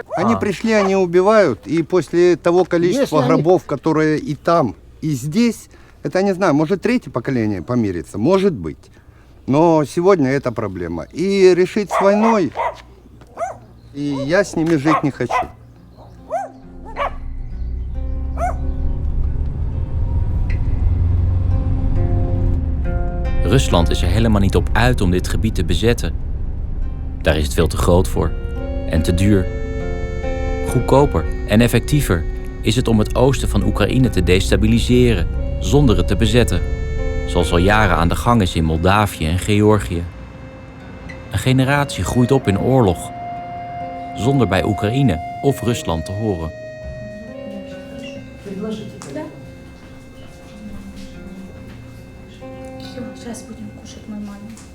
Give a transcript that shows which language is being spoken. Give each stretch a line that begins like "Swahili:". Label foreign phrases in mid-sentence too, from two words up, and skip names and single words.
Russian: Они пришли, они убивают, и после того количества Если они- гробов, которые и там, и здесь, это, не знаю, может, третье поколение помирится, может быть. Но сегодня это проблема. И решить с войной, и я с ними жить не хочу.
Dutch: Rusland is er helemaal niet op uit om dit gebied te bezetten. Daar is het veel te groot voor en te duur. Goedkoper en effectiever is het om het oosten van Oekraïne te destabiliseren zonder het te bezetten, zoals al jaren aan de gang is in Moldavië en Georgië. Een generatie groeit op in oorlog, zonder bij Oekraïne of Rusland te horen.
Russian: Сейчас будем кушать нормально.